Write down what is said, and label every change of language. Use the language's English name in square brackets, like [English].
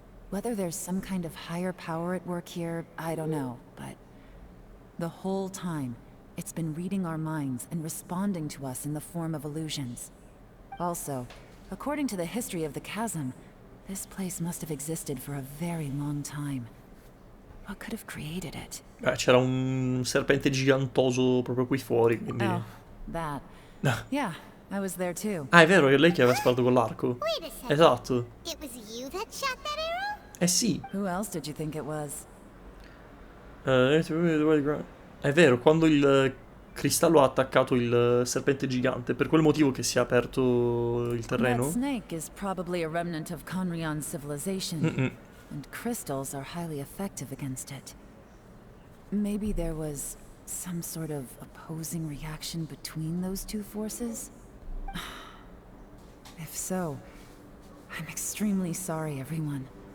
[English] Whether there's some kind of higher power at work here, I don't know, but the whole time, it's been reading our minds and responding to us in the form of illusions. Also, according to the history of the chasm, this place must have existed for a very long time. What could have created it? [Italian] C'era un serpente gigantoso proprio qui fuori, quindi... [English] Oh, that. Yeah, I was there too. [Italian] Ah, è vero, è lei che aveva sparato con l'arco. [English] Wait a second. [Italian] Esatto. [English] It was you that shot that arrow? [Italian] Eh sì. [English] Who else did you think it was? [Italian] È vero, quando il cristallo ha attaccato il serpente gigante, per quel motivo che si è aperto il [English] That [Italian] terreno. [English] snake is probably a remnant of Conrion's civilization, and crystals are highly effective against it. Maybe there was some sort of opposing reaction between those two forces? If so, I'm extremely sorry, everyone.